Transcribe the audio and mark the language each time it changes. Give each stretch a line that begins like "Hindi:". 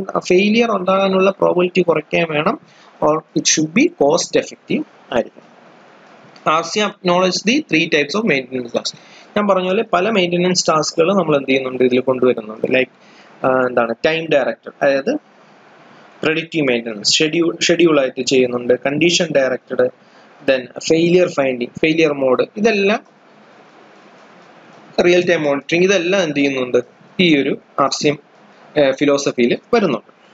Malayalam: Failure ഉണ്ടാകാനുള്ള probability കുറയ്ക്കാൻ വേണം,
English: or it should be cost effective
Malayalam: ആയിരിക്കണം.
English: RCM acknowledge the 3 types of maintenance tasks.
Malayalam: ഞാൻ പറഞ്ഞ പോലെ പല മെയിൻ്റെനൻസ് ടാസ്കുകൾ നമ്മൾ എന്ത് ചെയ്യുന്നുണ്ട്, ഇതിൽ കൊണ്ടുവരുന്നുണ്ട്. ലൈക്ക് എന്താണ്, ടൈം ഡയറക്റ്റഡ്, അതായത് പ്രെഡിക്റ്റീവ് മെയിൻ്റെനൻസ്, ഷെഡ്യൂൾ ആയിട്ട് ചെയ്യുന്നുണ്ട്, condition directed, then failure finding, failure mode, ഇതെല്ലാം റിയൽ ടൈം മോണിറ്ററിങ്, ഇതെല്ലാം എന്ത് ചെയ്യുന്നുണ്ട്, ഈ ഒരു RCM ഫിലോസഫിയിൽ വരുന്നുണ്ട്.